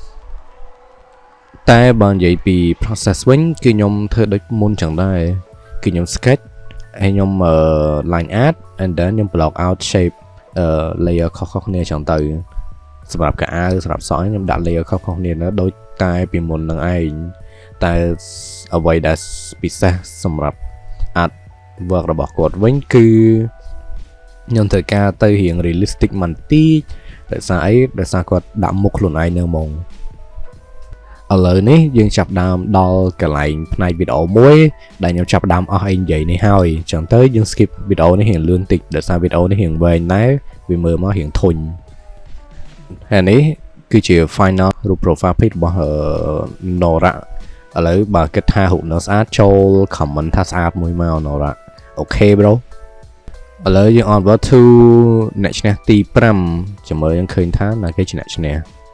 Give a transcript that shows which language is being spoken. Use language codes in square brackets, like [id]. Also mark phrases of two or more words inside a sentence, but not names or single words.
[km] តែបើនិយាយពី process វិញគឺខ្ញុំធ្វើដូចមុនចឹងដែរគឺខ្ញុំ sketch ហើយខ្ញុំ [en] line art and then [km] ខ្ញុំ [en] block out shape layer [km] ខុសៗគ្នាចឹងទៅសម្រាប់កៅអៅសម្រាប់សក់ខ្ញុំដាក់ layer ខុសៗ គ្នាដូចតែពីមុននឹងឯងតែអ្វីដែលពិសេសសម្រាប់ [en] art work [km] របស់គាត់វិញគឺខ្ញុំត្រូវការទៅរៀង realistic បន្តិចដោយ សារអីដោយសារគាត់ដាក់មុខខ្លួនឯងនៅហ្មងឥឡូវនេះយើងចាប់ដើមដល់កន្លែងផ្នែកវីដេអូ មួយដែលខ្ញុំចាប់ដើមអស់អីនិយាយនេះហើយអញ្ចឹងទៅយើង skip វីដេអូនេះរៀងលឿនតិចដោយសារវីដេអូនេះរៀងវែងដែរវាមើលមករៀងធុញហើយនេះគឺជា final រូប [en] profile pic [km] របស់ Nora ឥឡូវបើគិតថារូបនោះស្អាតចូល comment ថាស្អាតមួយមក Nora អូខេ bro ឥឡូវយើង [en] onward to [km] អ្នកឈ្នះទី5ចាំមើលយើងឃើញថាណាគេជាអ្នកឈ្នះ